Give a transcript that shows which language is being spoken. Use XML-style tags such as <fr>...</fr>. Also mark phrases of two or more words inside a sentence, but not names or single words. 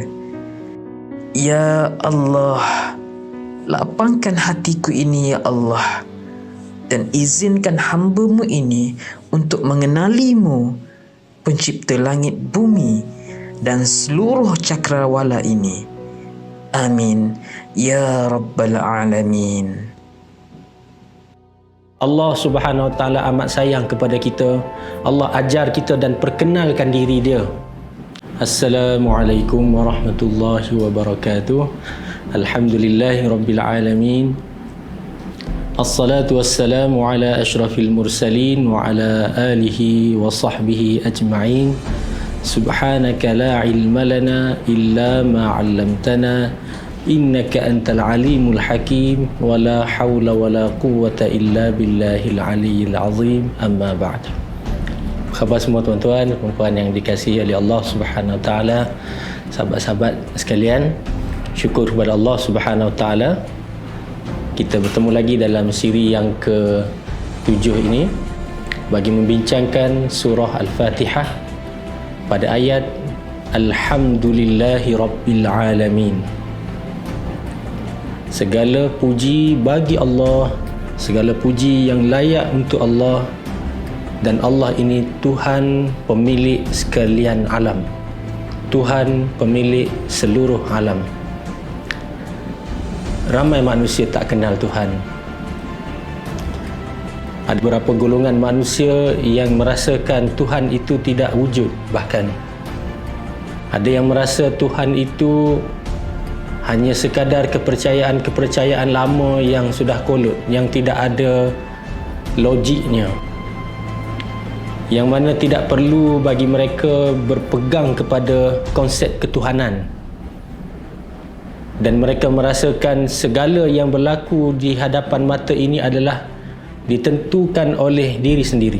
<ar>يا الله,</ar> <ms>lapangkan hatiku ini</ms> <ar>يا الله,</ar> <ms>dan izinkan hamba-Mu ini untuk mengenali-Mu, pencipta langit bumi dan seluruh cakrawala ini.</ms> <ar>آمين يا رب العالمين.</ar> <ms>Allah</ms> <ar>سبحانه وتعالى</ar> <ms>amat sayang kepada kita. Allah ajar kita dan perkenalkan diri Dia.</ms> <ar>السلام عليكم ورحمة الله وبركاته. الحمد لله رب العالمين والصلاة والسلام على أشرف المرسلين وعلى آله وصحبه أجمعين. سبحانك لا علم لنا إلا ما علمتنا إنك أنت العليم الحكيم ولا حول ولا قوة إلا بالله العلي العظيم. أما بعد.</ar> <ms>Khabar semua tuan-tuan dan puan yang dikasihi oleh Allah</ms> <ar>سبحانه وتعالى,</ar> <ms>sahabat-sahabat sekalian, syukur kepada Allah</ms> <ar>سبحانه وتعالى</ar> <ms>kita bertemu lagi dalam siri yang ke-7 ini bagi membincangkan surah Al-Fatihah pada ayat</ms> <ar>الحمد لله رب العالمين.</ar> <ms>Segala puji bagi Allah, segala puji yang layak untuk Allah, dan Allah ini Tuhan pemilik sekalian alam, Tuhan pemilik seluruh alam. Ramai manusia tak kenal Tuhan. Ada beberapa golongan manusia yang merasakan Tuhan itu tidak wujud. Bahkan ada yang merasa Tuhan itu hanya sekadar kepercayaan lama yang sudah kolot, yang tidak ada logiknya, yang mana tidak perlu bagi mereka berpegang kepada konsep ketuhanan. Dan mereka merasakan segala yang berlaku di hadapan mata ini adalah ditentukan oleh diri sendiri.</ms>